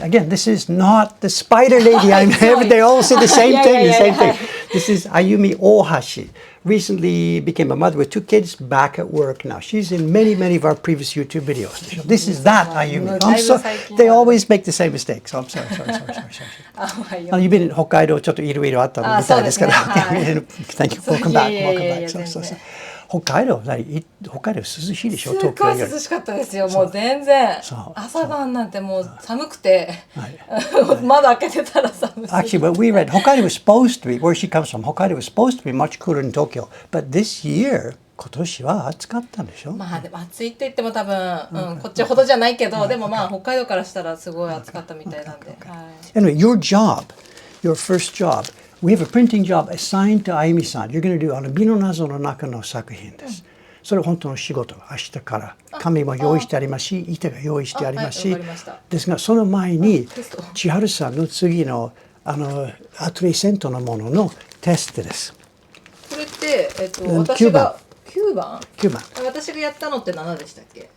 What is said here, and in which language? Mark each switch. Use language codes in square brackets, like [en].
[en] Again, this is not the spider lady. They all say the same thing. This is Ayumi Ohashi. Recently became a mother with 2 kids, back at work now. She's in many of our previous YouTube videos. This is that Ayumi. They always make the same mistakes. So I'm sorry. You've been in Hokkaido, [ja] ちょっといろいろあったみたいですから。 [en] Thank you. Welcome back. [ja] 北海道涼しいでしょ。すっごい涼しかったですよ。もう全然朝晩なんてもう寒くて窓開けてたら寒い。 [en] Actually, what we read, Hokkaido was supposed to be, where she comes from, Hokkaido was supposed to be much cooler than Tokyo. But this year, [ja] 今年は暑かったんでしょ。まあでも暑いって言っても多分、こっちほどじゃないけど、でもまあ北海道からしたらすごい暑かったみたいなんで。 [en] Anyway, your first job. We have a printing job assigned to Ayumi-san. You're going to do [ja] 美の謎の中の作品です。それは本当の仕事。明日から紙も用意してありますし、板が用意してありますし、ですがその前に千春さんの次のアトリエセントのもののテストです。これって私が9番私がやったのって7でしたっけ？